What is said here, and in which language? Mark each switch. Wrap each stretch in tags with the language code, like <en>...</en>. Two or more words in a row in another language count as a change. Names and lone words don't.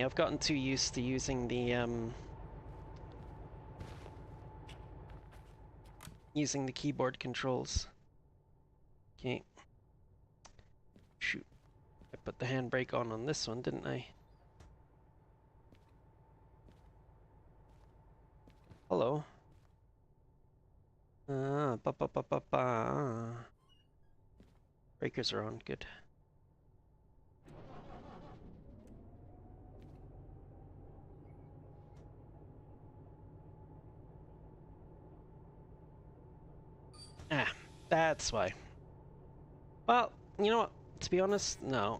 <en>I've gotten too used to using the keyboard controls. Okay. Shoot. I put the handbrake on this one, didn't I? Hello. Ba ba ba ba ba. Breakers are on, good. Ah, that's why. Well, you know what? To be honest, no.</en>